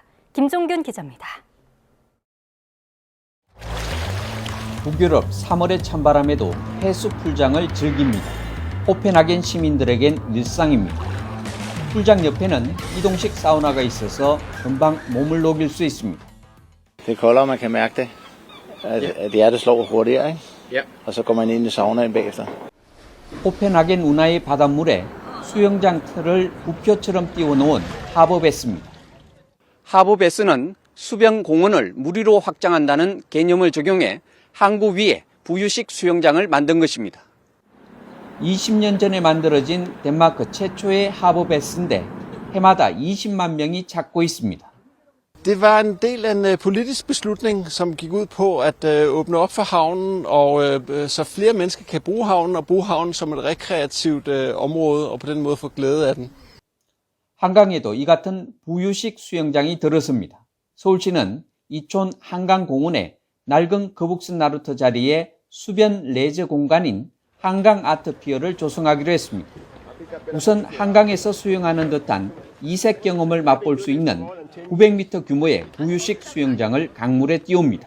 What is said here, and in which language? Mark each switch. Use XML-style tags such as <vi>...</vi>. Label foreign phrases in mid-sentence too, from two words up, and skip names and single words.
<ko>김종균 기자입니다. 북유럽 3월의 찬바람에도 해수 풀장을 즐깁니다. 코펜하겐 시민들에겐 일상입니다. 풀장 옆에는 이동식 사우나가 있어서 금방 몸을 녹일 수 있습니다.</ko> <da>Det er koldere, man kan mærke det. At hjertet slår hurtigere, ikke? Og så går man ind i saunaen bagefter.</da> <ko>코펜하겐 운하의 바닷물에 수영장 틀을 부표처럼 띄워놓은 하버배스입니다. 하버배스는 수변 공원을 무리로 확장한다는 개념을 적용해 항구 위에 부유식 수영장을 만든 것입니다. 20년 전에 만들어진 덴마크 최초의 하버배스인데 해마다 20만 명이 찾고 있습니다.</ko> <da>Det var en del af en politisk beslutning, som gik ud på at åbne op for havnen, og så flere mennesker kan bruge havnen og bruge havnen som et rekreativt område, og på den måde få glæde af den.</da> <ko>한강에도 이 같은 부유식 수영장이 들어섭니다. 서울시는 이촌 한강공원에 낡은 거북선 나루터 자리에 수변 레저 공간인 한강 아트피어를 조성하기로 했습니다. 우선 한강에서 수영하는 듯한 이색 경험을 맛볼 수 있는 900m 규모의 부유식 수영장을 강물에 띄웁니다.</ko>